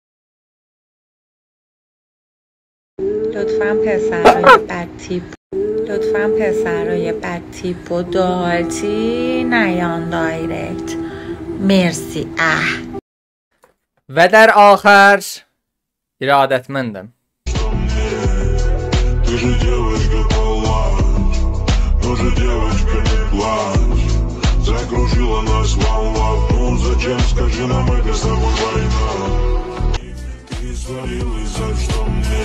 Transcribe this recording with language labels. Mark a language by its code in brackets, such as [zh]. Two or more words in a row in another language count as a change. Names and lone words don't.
[fa] لطفاً پسرای بد تیپ و دالتی نیان دایرکت. مرسی. و در آخر ارادتمندم. [ru] Закружила нас волна, ну зачем, скажи нам, это с тобой война. Ты свалилась, за что мне?